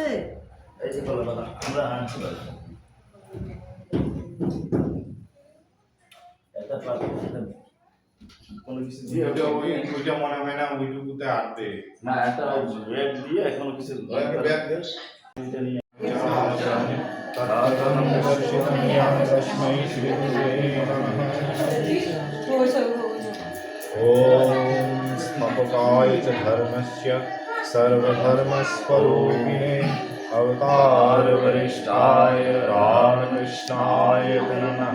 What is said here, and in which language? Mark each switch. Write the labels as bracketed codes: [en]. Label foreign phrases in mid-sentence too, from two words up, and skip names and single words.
[bn] এই যে কলা পাতা আমরা আনছি একটা পাতা কোনো কিছু দিয়ে ওইটা মনে হয় না ওইটুকুতে আটবে না, একটা ব্যাগ দিয়ে কোনো কিছু ব্যাগ দে [sa] ओम स्थापकाय च धर्मस्य सर्वधर्मस्वरूपिणे अवतार वरिष्ठाय रामकृष्णाय नमः।